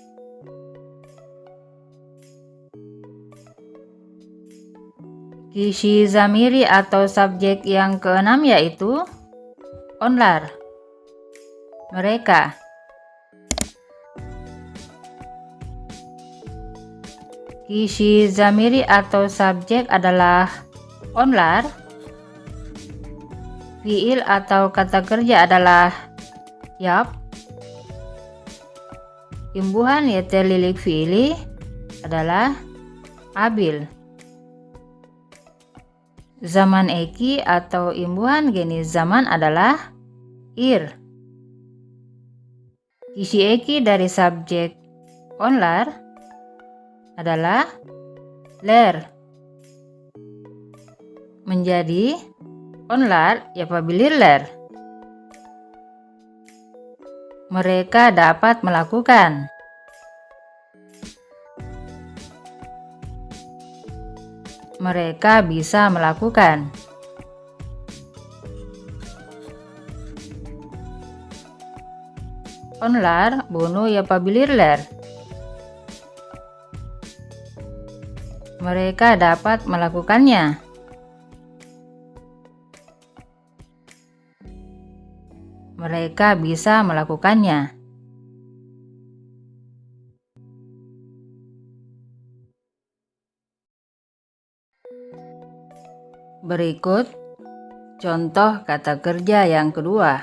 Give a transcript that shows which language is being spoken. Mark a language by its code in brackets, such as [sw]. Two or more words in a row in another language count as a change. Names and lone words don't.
[tr] Kisi zamiri [id] atau subjek yang keenam yaitu onlar, mereka. [tr] Kisi zamiri [id] atau subjek adalah onlar. Fiil atau kata kerja adalah yap. Imbuhan [tr] yeterlilik fiili [id] adalah abil. [tr] Zaman eki [id] atau imbuhan jenis zaman adalah ir. [tr] Kisi eki [id] dari subjek onlar adalah ler. [tr] Menjadi onlar yapabilir ler. [id] Mereka dapat melakukan. Mereka bisa melakukan. [tr] Onlar bunu yapabilir ler. [id] Mereka dapat melakukannya. Mereka bisa melakukannya. Berikut contoh kata kerja yang kedua.